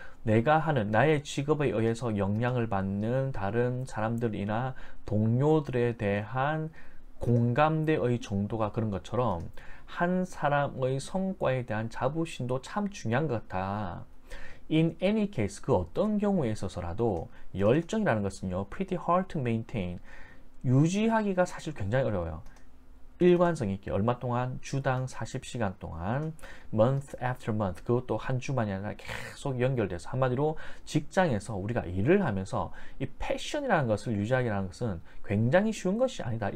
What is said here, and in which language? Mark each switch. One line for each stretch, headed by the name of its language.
Korean: 내가 하는 나의 직업에 의해서 영향을 받는 다른 사람들이나 동료들에 대한 공감대의 정도가 그런 것처럼 한 사람의 성과에 대한 자부심도 참 중요한 것 같아.
English: In any case,
Korean: 그 어떤 경우에 있어서라도 열정이라는 것은요,
English: pretty hard to maintain.
Korean: 유지하기가 사실 굉장히 어려워요. 일관성 있게 얼마 동안? 주당 40시간 동안
English: month after month,
Korean: 그것도 한 주만이 아니라 계속 연결돼서 한마디로 직장에서 우리가 일을 하면서 이 패션이라는 것을 유지하기라는 것은 굉장히 쉬운 것이 아니다.